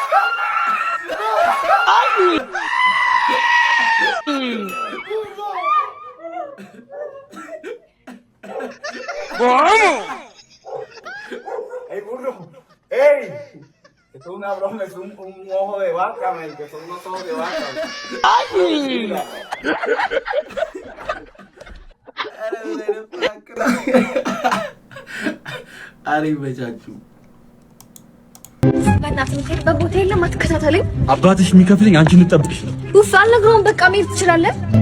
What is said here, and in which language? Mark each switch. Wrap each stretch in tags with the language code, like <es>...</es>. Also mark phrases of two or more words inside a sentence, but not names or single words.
<es>¡Ay! ¡Vamos! ¡Ey, burro! ¡Ey! Esto es una broma, es un ojo de vaca, men, que son unos ojos de vaca. ¡Ay!</es> <am>አሪፍ በቻችሁ በእናትህ የምትሄድበት ቦታ የለም አትከታተለኝ አባትሽ የሚከፍለኝ አንቺን ልጠብቅሽ ነው ውፍ አልነግረውም በቃ መሄድ ትችላለህ</am>